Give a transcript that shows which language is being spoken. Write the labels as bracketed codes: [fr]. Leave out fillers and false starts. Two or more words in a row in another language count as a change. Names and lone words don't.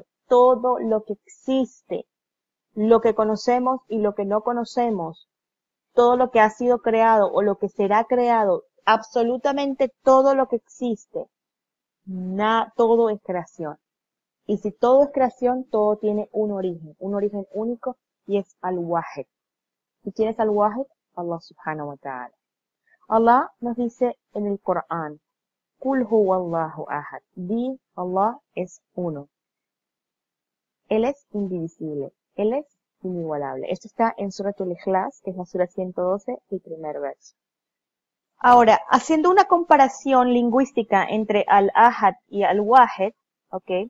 [es] Todo lo que existe, lo que conocemos y lo que no conocemos, todo lo que ha sido creado o lo que será creado, absolutamente todo lo que existe, todo es creación. Y si todo es creación, todo tiene un origen único, y es Al-Wahid. ¿Y quién es Al-Wahid? [ar] الله سبحانه وتعالى. [es] Allah nos dice en el Corán, [ar] قل هو الله أحد. [es] Di, Allah es uno. Él es indivisible. Él es inigualable. Esto está en Suratul Ikhlas, que es la sura 112, el primer verso. Ahora, haciendo una comparación lingüística entre Al-Ahad y Al-Wahid, ¿ok?